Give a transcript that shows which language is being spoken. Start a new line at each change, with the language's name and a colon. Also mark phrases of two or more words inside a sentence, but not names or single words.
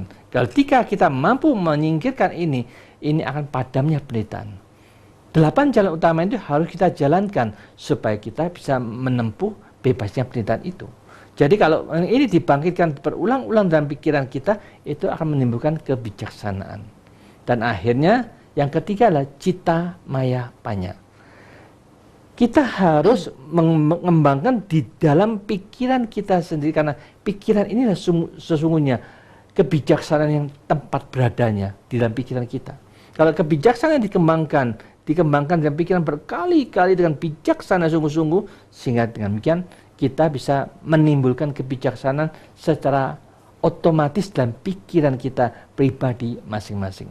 Indonesian: Ketika kita mampu menyingkirkan ini akan padamnya penderitaan. 8 jalan utama itu harus kita jalankan supaya kita bisa menempuh bebasnya penderitaan itu. Jadi kalau ini dibangkitkan berulang-ulang dalam pikiran kita, itu akan menimbulkan kebijaksanaan. Dan akhirnya yang ketiga adalah
Pali: citta maya panya.
Indonesian: Kita harus mengembangkan di dalam pikiran kita sendiri, karena pikiran ini sesungguhnya kebijaksanaan yang tempat beradanya di dalam pikiran kita. Kalau kebijaksanaan dikembangkan dalam pikiran berkali-kali dengan bijaksana sungguh-sungguh, sehingga dengan demikian kita bisa menimbulkan kebijaksanaan secara otomatis dalam pikiran kita pribadi masing-masing.